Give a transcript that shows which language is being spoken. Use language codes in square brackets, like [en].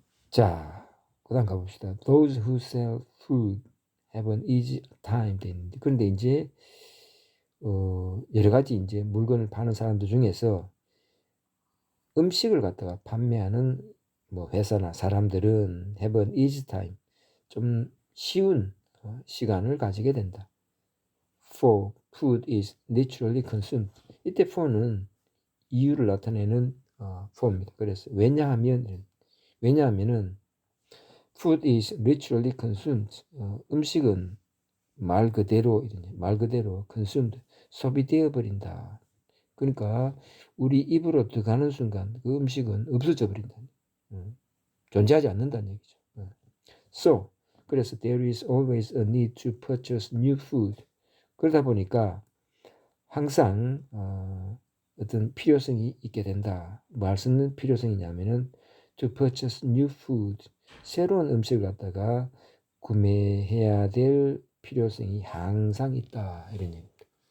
[ko] 자, 그다음 가봅시다. [en] Those who sell food have an easy time [ko] 돼 있는데, 그런데 이제 여러 가지 이제 물건을 파는 사람들 중에서 음식을 갖다가 판매하는 뭐 회사나 사람들은 [en] have an easy time, [ko] 좀 쉬운 시간을 가지게 된다. [en] For food is naturally consumed. [ko] 이때 for는 이유를 나타내는 for입니다. 그래서 왜냐하면은 [en] food is literally consumed. [ko] 음식은 말 그대로 [en] consumed, [ko] 소비되어 버린다. 그러니까 우리 입으로 들어가는 순간 그 음식은 없어져 버린다. 존재하지 않는다는 얘기죠. [en] So, [ko] 그래서 [en] there is always a need to purchase new food. [ko] 그러다 보니까 항상 어떤 필요성이 있게 된다. 뭐 쓰는 필요성이냐면은 [en] to purchase new food, [ko] 새로운 음식을 갖다가 구매해야 될 필요성이 항상 있다, 이런 얘기입니다.